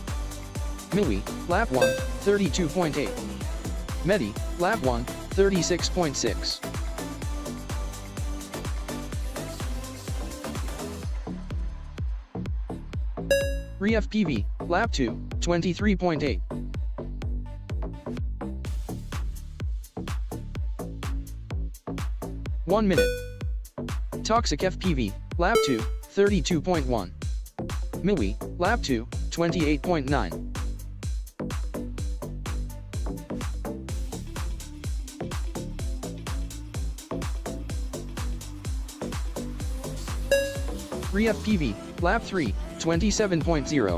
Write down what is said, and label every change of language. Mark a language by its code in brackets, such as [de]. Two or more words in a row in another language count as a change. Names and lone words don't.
[en] Milwi, lap 1, 32.8. Medi, lap 1, 36.6. FPV, lap 2, 23.8. One minute. Toxic FPV, lap 2, 32.1. Milwi, lap 2, 28.9. FPV, lap 3, 27.0.